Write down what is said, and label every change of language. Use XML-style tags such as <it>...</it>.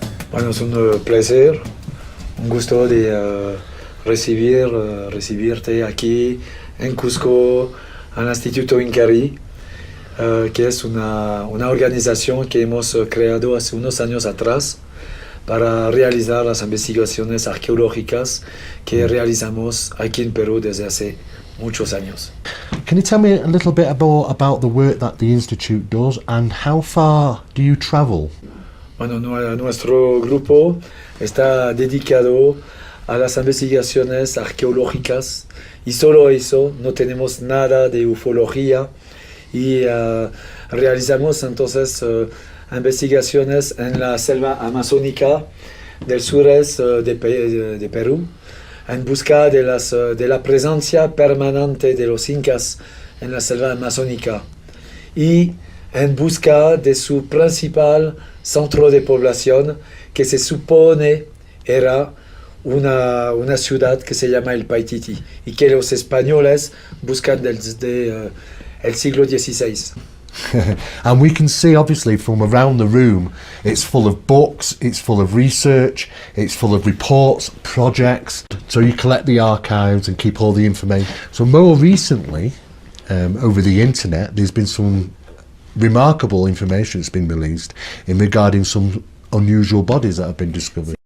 <es>Bueno, es un placer, un gusto de recibirte aquí en Cusco, al Instituto Incari, que es una organización que hemos creado hace unos años atrás para realizar las investigaciones arqueológicas que realizamos aquí en Perú desde hace muchos años.</es> <en>Can you tell me a little bit about the work that the Institute does and how far do you travel?</en> <es>Bueno, nuestro grupo está dedicado a las investigaciones arqueológicas y solo eso, no tenemos nada de ufología y realizamos entonces investigaciones en la selva amazónica del sureste de Perú en busca de la presencia permanente de los incas en la selva amazónica y en busca de su principal centro de población, que se supone era una ciudad que se llama el Paititi y que los españoles buscan desde el siglo XVI.</es> <en>And we can see obviously from around the room it's full of books, it's full of research, it's full of reports, projects, so you collect the archives and keep all the information. So more recently, over the internet, there's been some remarkable information that's been released in regarding some unusual bodies that have been discovered.</en>